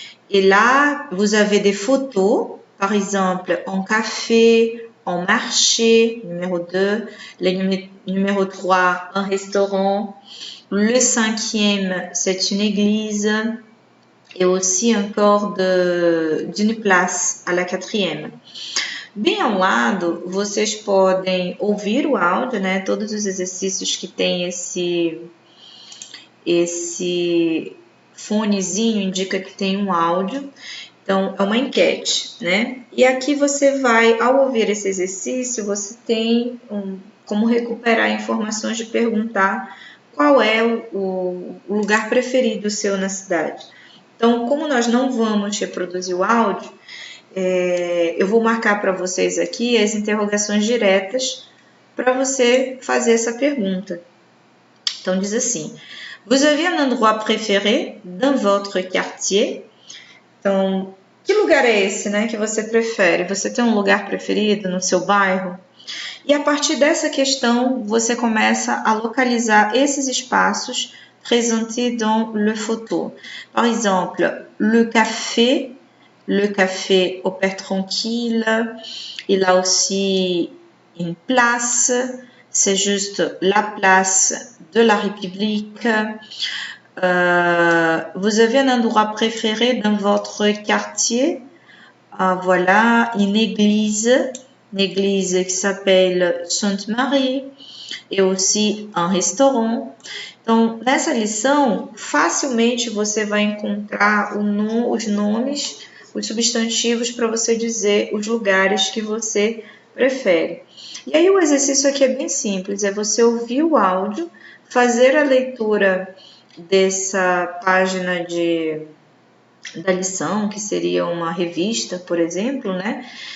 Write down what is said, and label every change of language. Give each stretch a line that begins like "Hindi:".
French: Et là, vous avez des photos, par exemple, en café, en marché, numéro 2, le numéro 3, un restaurant. Le 5e, c'est une église. Et aussi encore d'une place, à la 4e.
Portuguese: Bem ao lado, vocês podem ouvir o áudio, né? Todos os exercícios que tem esse fonezinho indica que tem um áudio. Então, é uma enquete, né? E aqui você vai, ao ouvir esse exercício, você tem como recuperar informações de perguntar qual é o lugar preferido seu na cidade. Então, como nós não vamos reproduzir o áudio, eu vou marcar para vocês aqui as interrogações diretas para você fazer essa pergunta. Então, diz assim:
French: Vous avez un endroit préféré dans votre quartier?
Portuguese: Então, que lugar é esse, né, que você prefere? Você tem um lugar preferido no seu bairro? E a partir dessa questão, você começa a localizar esses espaços
French: présentés dans le photo. Par exemple, le café au Père Tranquille. Il a aussi une place, c'est juste la place de la République. Vous avez un endroit préféré dans votre quartier? Voilà, une église qui s'appelle Sainte-Marie, et aussi un restaurant.
Portuguese: Então, nessa lição, facilmente você vai encontrar os nomes, os substantivos para você dizer os lugares que você prefere. E aí o exercício aqui é bem simples, é você ouvir o áudio, fazer a leitura dessa página da lição, que seria uma revista, por exemplo, né?